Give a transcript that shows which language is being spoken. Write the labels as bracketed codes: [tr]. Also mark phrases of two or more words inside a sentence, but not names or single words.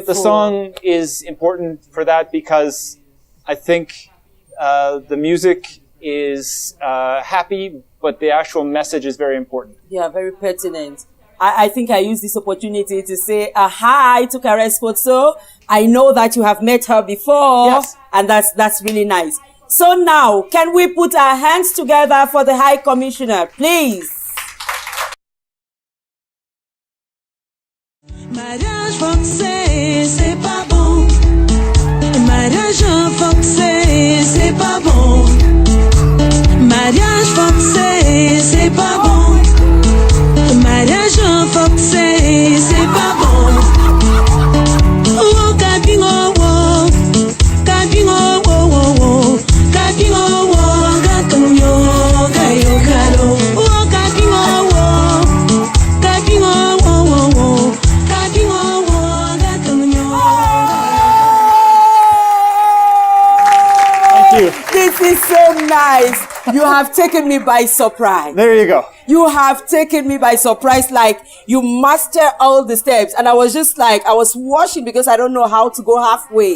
[en] The song is important for that because I think the music is happy, but the actual message is very important. Yeah, very pertinent. I think I use this opportunity to say hi to Caress Photo. I know that you have met her before. Yes. And that's really nice. So now, can we put our hands together for the High Commissioner, please? [fr] Mariage forcé, c'est pas bon. Mariage forcé, c'est pas bon. Mariage forcé, c'est pas bon. Mariage forcé, c'est pas bon. Oh, cabingo, oh, cabingo, oh, oh, oh, cabingo, oh, gatonyo, gayo, galo. Oh, cabingo, oh, cabingo, oh, oh, oh, cabingo, oh, gatonyo. [en] Thank you. This is so nice. You have taken me by surprise. There you go. You have taken me by surprise, like you master all the steps. And I was just like, I was watching because I don't know how to go halfway.